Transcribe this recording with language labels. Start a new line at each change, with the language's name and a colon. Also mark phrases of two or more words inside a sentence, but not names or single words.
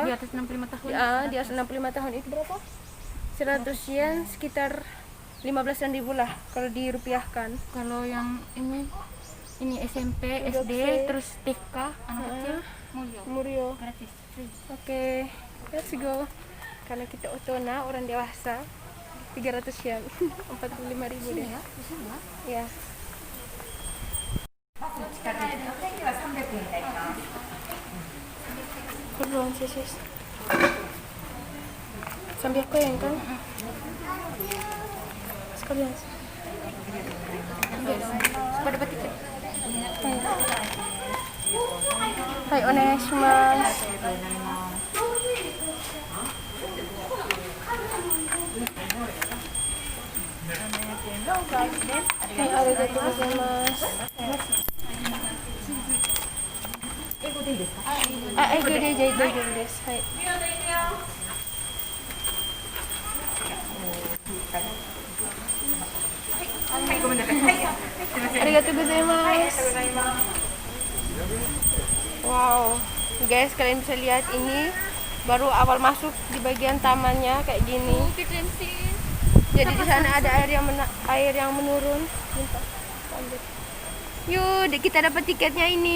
Indonesian: di atas 65 tahun. Ya, di atas 65 tahun itu berapa? 100 yen sekitar 15.000 lah kalau dirupiahkan. Kalau yang ini Ini SMP, SD, terus TK, anak kecil, Murio. gratis, free. Oke,
English: let's go.
Indonesian: Karena kita otona orang dewasa 300 yen 45.000 deh. Ya, bisa nggak? Ya. Belum sih sis. Sambil aku yang kan? Sekalian. Pada dapat tiket.
Japanese: はい、お願いします. Hai, ありがとうございます. 英語で大丈夫です. Hai. ありがとうございます.
Indonesian: Wow, guys, kalian bisa lihat ini baru awal masuk di bagian tamannya kayak gini. Keren sih. Jadi di sana ada air yang menurun. Bentar, ambil. Yuk, kita dapat tiketnya ini.